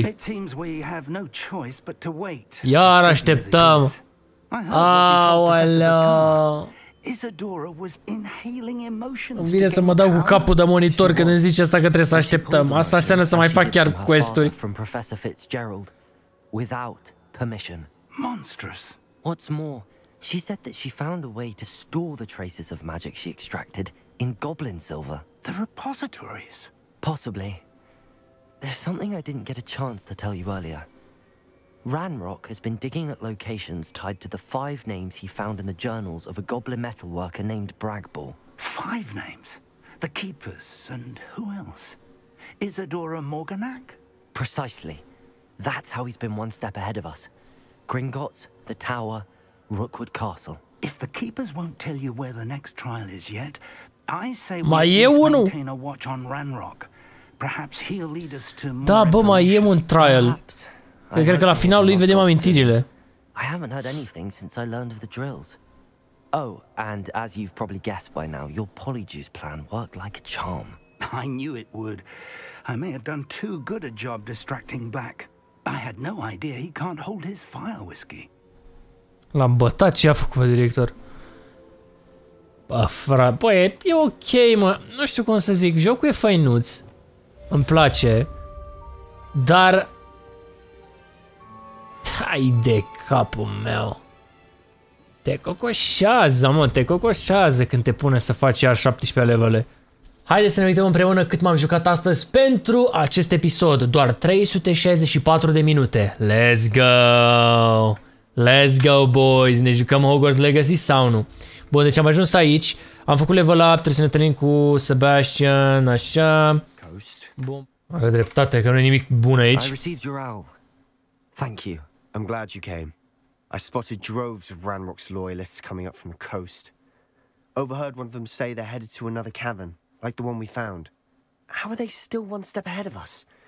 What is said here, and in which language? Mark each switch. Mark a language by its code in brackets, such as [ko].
[en] It seems we have no choice but to wait. [ro] Iar așteptăm. Aoleu. [en] Isadora was inhaling emotions. [ro] Îmi vine să mă dau cu capul de monitor când îmi zice asta că trebuie să așteptăm. Asta înseamnă să mai fac chiar quest-uri. [en] From Professor Fitzgerald, without permission. Monstrous. What's more, she said that she found a way to store the traces of magic she extracted in goblin silver. The repositories. Possibly. There's something I didn't get a chance to tell you earlier. Ranrock has been digging at locations tied to the 5 names he found in the journals of a goblin metalworker named Bragball. 5 names? The Keepers, and who else? Isadora Morganac? Precisely. That's how he's been one step ahead of us. Gringotts, the Tower, Rookwood Castle. If the Keepers won't tell you where the next trial is yet, I say [ro] Mai [en] we [ro] e unul. [en] maintain a watch on Ranrock. Perhaps he'll lead us to more. [ro] Da, bă, mai e un trial. Eu cred că la finalul lui vedem amintirile. [en] I haven't heard anything since I learned of the drills. Oh, and as you've probably guessed by now, your polyjuice plan worked like a charm. I knew it would. I may have done too good a job distracting Black. I had no idea he can't hold his fire whiskey. [ro] L-am bătat, ce a făcut director. Bă, frate, bă, e ok, mă. Nu știu cum să zic, jocul e fainuț. Îmi place. Dar... hai de capul meu. Te cocoșează, mă, te cocoșează când te pune să faci iar 17 levele. Haideți să ne uităm împreună cât m-am jucat astăzi pentru acest episod. Doar 364 de minute. [en] Let's go! Let's go, boys! [ro] Ne jucăm Hogwarts Legacy sau nu? Bun, deci am ajuns aici. Am făcut level up, trebuie să ne întâlnim cu Sebastian, așa. Bun. Are dreptate, că nu e nimic bun aici. [en] I received your owl. Thank you. I'm glad you came. I spotted droves of Ranrock's loyalists coming up from the coast. Overheard one of them say they're headed to another cavern, like the one we found. How are they still one step ahead of us?